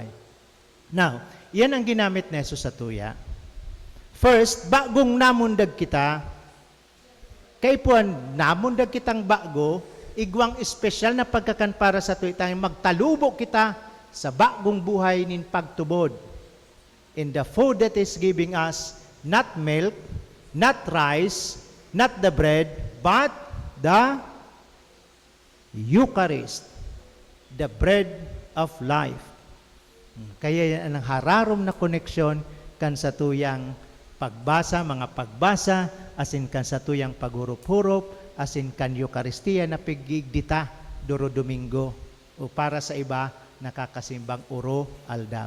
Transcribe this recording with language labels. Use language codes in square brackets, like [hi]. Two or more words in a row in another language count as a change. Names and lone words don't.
[bik] Now, yan ang ginamit na Jesus sa tuya. First, bagong namundag kita, kay puan, namundag kitang bago, igwang espesyal na pagkakan para sa tuya, tayong magtalubo kita sa bagong buhay nin pagtubod. [en] In the food that is giving us, not milk, not rice, not the bread, but the Eucharist, the bread of life. [bik] Kaya yan ang hararom na koneksyon kan sa tuyang pagbasa, mga pagbasa, asin kan sa tuyang paghurup-hurup, asin kan Eucharistia na pigigdita duro Domingo, o para sa iba, nakakasimbang uro aldaw.